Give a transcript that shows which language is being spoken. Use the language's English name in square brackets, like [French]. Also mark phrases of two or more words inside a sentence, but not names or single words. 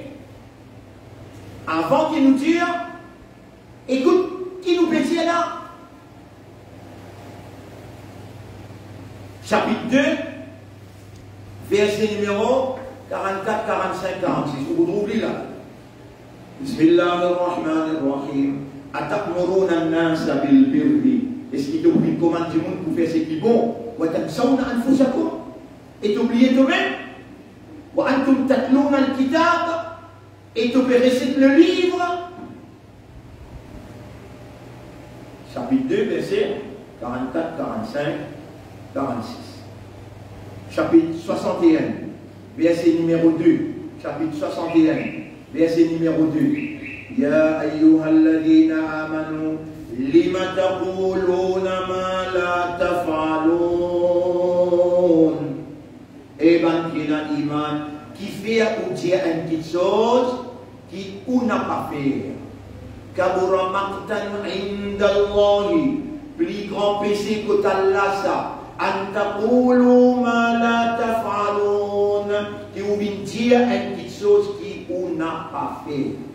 [French] Avant qu'il nous dise, écoute, qui nous peut dire là? Chapitre 2, verset numéro 44, 45, 46. Vous trouvez là? [Arabic] بسم الله الرحمن الرحيم. أتأمرون الناس بالبر. [French] Est-ce qu'il t'oublie comment du monde pour faire ce qui est bon? [Arabic] وتنسون أنفسكم. [French] Et t'oubliez toi-même? [Arabic] وأنتم تتلون الكتاب. [French] Et tu peux réciter le livre. Chapitre 2, verset 44, 45, 46. Chapitre 61, verset numéro 2. Chapitre 61, verset numéro 2. [Arabic] يا أيها الذين آمنوا لم تقولون ما لا تفعلون. [French] Eh ben, qui a iman, qui fait ou dit une petite chose qui ou n'a pas fait. [Arabic] كبر مقتا عند الله, [French] plus grand péché que Allah ça. [Arabic] أن تقولوا ما لا تفعلون, [French] qui ou bien dire une petite chose qui ou n'a pas fait.